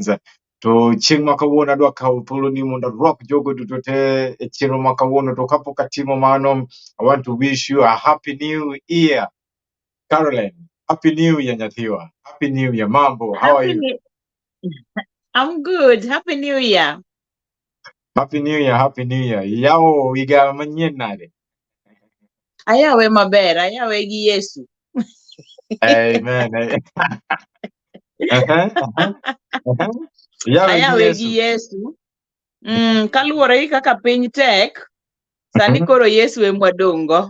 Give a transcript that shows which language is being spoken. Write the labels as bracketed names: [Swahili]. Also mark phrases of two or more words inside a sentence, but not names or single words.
[Luo (Kenya and Tanzania)] To chieng' makawuono adwa kawo thuolo ni mondo arwak jogo duto te e chenro makawuono. To kapok atimo mano, [English] I want to wish you a happy new year. Caroline, happy new year nyathiwa. Happy new year. Mambo, how are you? I'm good. Happy New Year. Happy new year, happy new year. [Luo (Kenya and Tanzania)] Yao iga manyien nade. Ayawe maber, ayawe gi Yesu. Amen. Ayawe gi Yesu. Kaluwore gi kaka piny tek, sani koro Yesu emwadongo.